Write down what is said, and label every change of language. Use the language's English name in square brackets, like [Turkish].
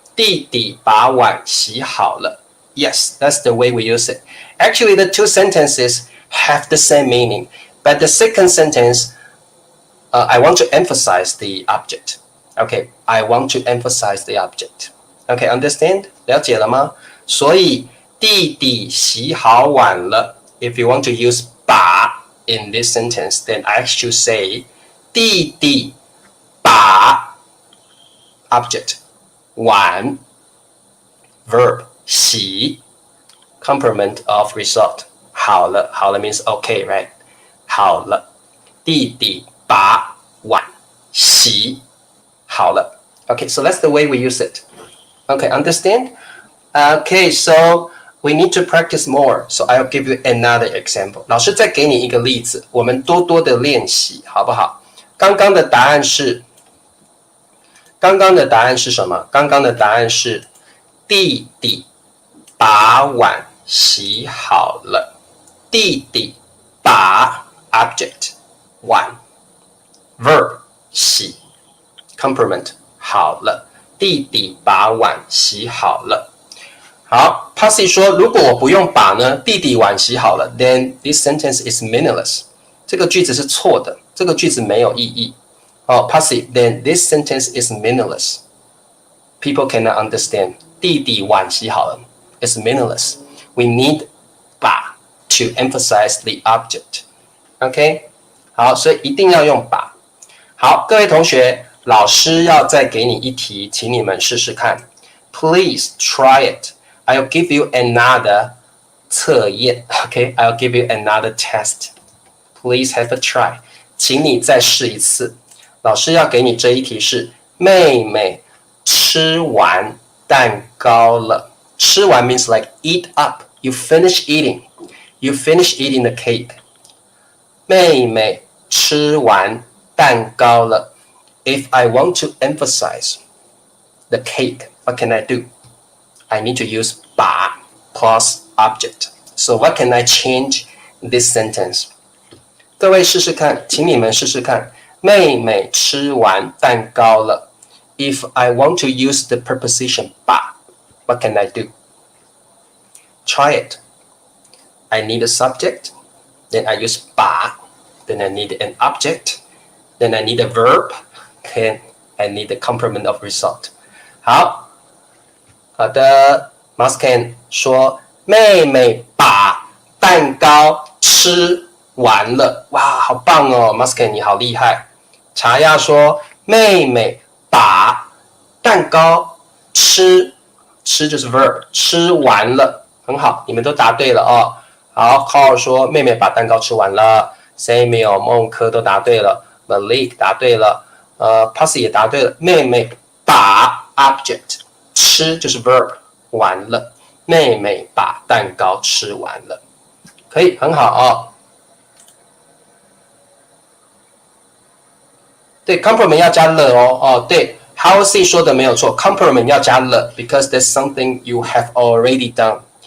[Chinese] 弟弟把碗洗好了。 [English] Yes, that's the way we use it. Actually, the two sentences have the same meaning, but the second sentence, I want to emphasize the object. Okay, I want to emphasize the object. [Chinese] Okay, understand? 了解了吗？所以弟弟洗好碗了， [English] if you want to use 把 in this sentence, then I should say 弟弟把 object 碗 verb 洗 complement of result 好了 means okay, right? 好了弟弟把碗洗好了 Okay, so that's the way we use it. Okay, understand? Okay, so we need to practice more. So I'll give you another example. [Chinese] 老师再给你一个例子，我们多多的练习，好不好？刚刚的答案是什么？刚刚的答案是弟弟把碗洗好了。弟弟把 object 碗 verb 洗 complement 好了。弟弟把碗洗好了。好 Pussy 说如果我不用把呢，弟弟碗洗好了 then this sentence is meaningless. 这个句子是错的，这个句子没有意义。 [English] Pussy, then this sentence is meaningless. People cannot understand. [Chinese] 弟弟碗洗好了 is meaningless. [English] We need 把 to emphasize the object. [Chinese] OK? 好，所以一定要用把。好，各位同学，老师要再给你一题，请你们试试看。 [English] Please try it. I'll give you another 测验。 OK? I'll give you another test. Please have a try. 请你再试一次。 [Chinese] 老师要给你这一题是：妹妹吃完蛋糕了。 [English] 吃完 means like eat up. You finish eating. You finish eating the cake. [Chinese] 妹妹吃完蛋糕了。 [English] If I want to emphasize the cake, what can I do? I need to use 把 plus object. So what can I change this sentence? [Chinese] 各位试试看，请你们试试看。妹妹吃完蛋糕了。 [English] If I want to use the preposition 把 what can I do? Try it. I need a subject. Then I use 把. Then I need an object. Then I need a verb. Okay, I need the complement of result. [Chinese] 好的 Muscan 说妹妹把蛋糕吃完了。哇，好棒哦 Muscan 你好厉害。茶亚说妹妹把蛋糕吃就是 verb 吃完了，很好，你们都答对了哦。好 Carl 说妹妹把蛋糕吃完了。Samuel 孟科都答对了。 Malik 答对了。Pussy 也答对了。妹妹把 object 吃就是 verb 完了。妹妹把蛋糕吃完了，可以很好哦。对 complement 要加了哦。 [English] 对 Howard C 说的没有错 complement 要加了 because there's something you have already done.